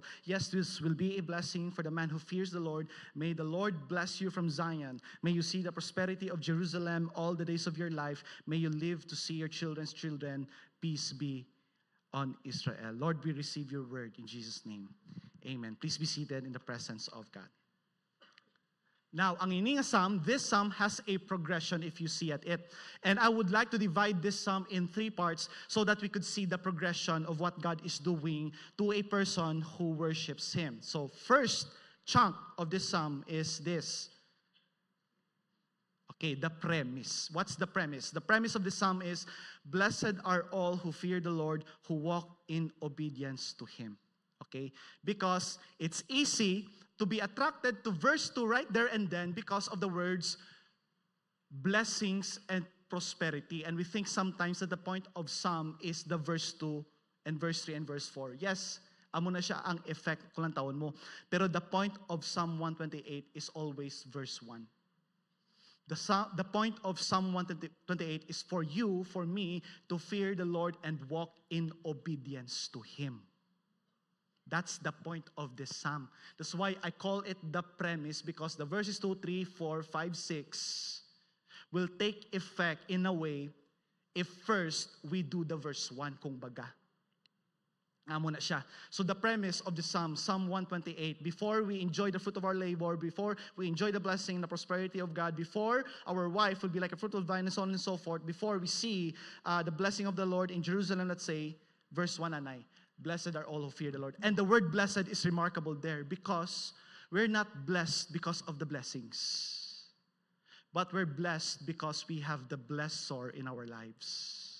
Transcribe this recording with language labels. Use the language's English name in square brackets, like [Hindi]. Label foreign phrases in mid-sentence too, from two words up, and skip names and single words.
[English] Yes, this will be a blessing for the man who fears the Lord. May the Lord bless you from Zion. May you see the prosperity of Jerusalem all the days of your life. May you live to see your children's children. Peace be on Israel. Lord, we receive your word in Jesus' name. Amen. Please be seated in the presence of God. Now, [Hiligaynon] ang ining [English] psalm, this psalm has a progression if you see at it. And I would like to divide this psalm in 3 parts so that we could see the progression of what God is doing to a person who worships Him. So, first chunk of this psalm is this. Okay, the premise. What's the premise? The premise of the psalm is, blessed are all who fear the Lord, who walk in obedience to Him. Okay? Because it's easy to be attracted to verse 2 right there and then because of the words blessings and prosperity. And we think sometimes that the point of psalm is the verse 2 and verse 3 and verse 4. Yes, [Hiligaynon] amo na siya ang effect kung lang tawon mo. [English] Pero the point of Psalm 128 is always verse 1. The point of Psalm 128 is for you, for me, to fear the Lord and walk in obedience to Him. That's the point of this psalm. That's why I call it the premise, because the verses 2, 3, 4, 5, 6 will take effect in a way if first we do the verse 1, [Filipino] kung baga. [Hiligaynon] Amo na siya. [English] So the premise of the psalm, Psalm 128, before we enjoy the fruit of our labor, before we enjoy the blessing and the prosperity of God, before our wife will be like a fruitful vine and so on and so forth, before we see the blessing of the Lord in Jerusalem, let's say, verse 1 and 9. Blessed are all who fear the Lord. And the word blessed is remarkable there because we're not blessed because of the blessings, but we're blessed because we have the blessor in our lives.